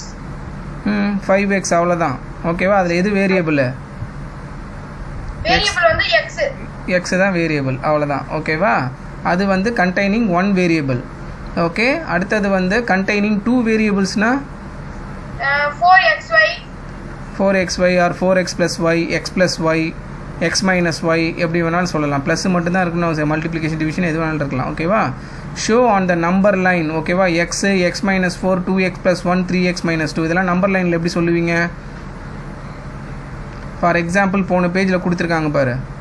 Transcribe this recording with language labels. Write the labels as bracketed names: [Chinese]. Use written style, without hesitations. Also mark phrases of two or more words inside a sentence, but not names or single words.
[Tamil] 5x அவ்வளோதான். ஓகேவா? அதில் எது வேரியபிள்? வேரியபிள் வந்து x தான் வேரியபிள், அவ்வளோதான். ஓகேவா? அது வந்து [English] containing 1 variable. [Tamil] ஓகே, அடுத்தது வந்து கண்டெய்னிங் 2 வேரியபிள்ஸ்னா 4xy ஆர் 4x + y, x + y, [English] x minus y [Tamil] எப்படி வேணாலும் சொல்லலாம். ப்ளஸ் மட்டும்தான் இருக்கணும், [English] multiplication division [Tamil] எது வேணாலும் இருக்கலாம். [English] ஓகேவா? show on the number line. ஓகேவா? x, x minus 4, [Tamil] 2x + 1, 3x - 2 இதெல்லாம் நம்பர் லைனில் எப்படி சொல்லுவீங்க? [English] for example [Tamil] போன பேஜில் கொடுத்துருக்காங்க பாரு.